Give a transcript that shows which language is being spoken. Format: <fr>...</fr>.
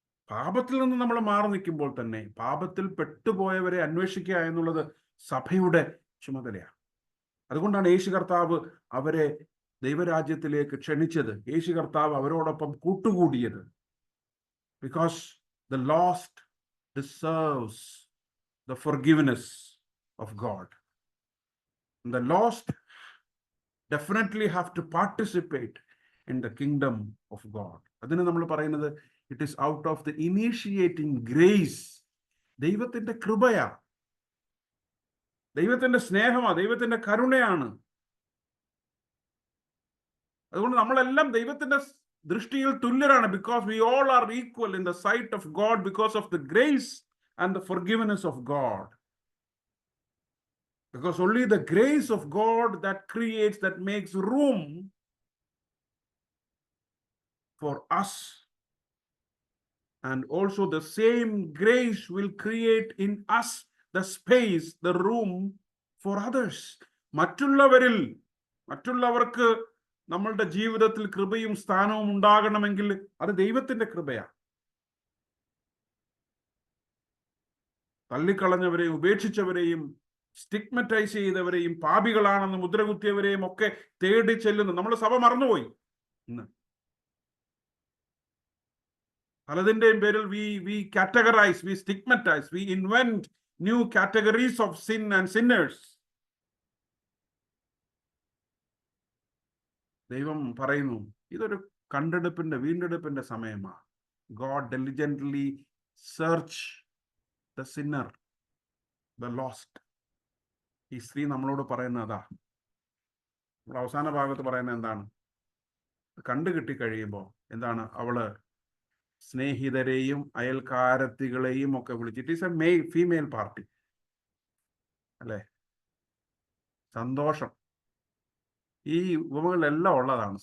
<ml>പാപത്തിൽ നിന്ന് നമ്മൾ മാറി നിൽക്കുമ്പോൾ തന്നെ പാപത്തിൽ പെട്ടുപോയവരെ അന്വേഷിക്കുക എന്നുള്ളത് സഭയുടെ ചുമതലയാണ്. അതുകൊണ്ടാണ് യേശു കർത്താവ് അവരെ ദൈവരാജ്യത്തിലേക്ക് ക്ഷണിച്ചത്, യേശു കർത്താവ് അവരോടൊപ്പം കൂട്ടുകൂടിയത്.</ml> <en>Because the lost deserves the forgiveness of God. And the lost definitely have to participate in the kingdom of God.</en> <ml>അതിന് നമ്മൾ പറയുന്നത്,</ml> <en>it is out of the initiating grace.</en> <ml>ദൈവത്തിന്റെ കൃപയാ, ദൈവത്തിന്റെ സ്നേഹമാ, ദൈവത്തിന്റെ കരുണയാണ്. അതുകൊണ്ട് നമ്മളെല്ലാം ദൈവത്തിന്റെ ദൃഷ്ടിയിൽ തുല്യരാണ്.</ml> <en>Because we all are equal in the sight of God because of the grace and the forgiveness of God. Because only the grace of God that creates, that makes room for us. And also the same grace will create in us the space, the room for others.</en> <ml>മറ്റുള്ളവർക്ക് നമ്മളുടെ ജീവിതത്തിൽ കൃപയും സ്ഥാനവും ഉണ്ടാകണമെങ്കിൽ അത് ദൈവത്തിന്റെ കൃപയാണ്. തള്ളിക്കളഞ്ഞവരെയും ഉപേക്ഷിച്ചവരെയും സ്റ്റിഗ്മറ്റൈസ് ചെയ്തവരെയും പാപികളാണെന്ന് മുദ്രകുത്തിയവരെയും ഒക്കെ തേടി ചെല്ലുന്നു. നമ്മൾ സഭ മറന്നുപോയി. ഇന്ന് പലതിന്റെയും പേരിൽ</ml> <en>we categorize, we stigmatize, we invent new categories of sin and sinners.</en> <ml>ദൈവം പറയുന്നു, ഇതൊരു വീണ്ടെടുപ്പിന്റെ സമയമാണ്.</ml> <en>God diligently search the sinner, the lost.</en> <ml>ഈ സ്ത്രീ നമ്മളോട് പറയുന്നതാ. നമ്മൾ അവസാന ഭാഗത്ത് പറയുന്നത് എന്താണ്? കണ്ടുകിട്ടി കഴിയുമ്പോൾ എന്താണ്? അവള് സ്നേഹിതരെയും അയൽക്കാരത്തികളെയും ഒക്കെ വിളിച്ചിട്ട്</ml> <en>it's a female party</en> <ml>അല്ലേ? സന്തോഷം ഈ ഉപമകളിലെല്ലാം ഉള്ളതാണ്.</ml>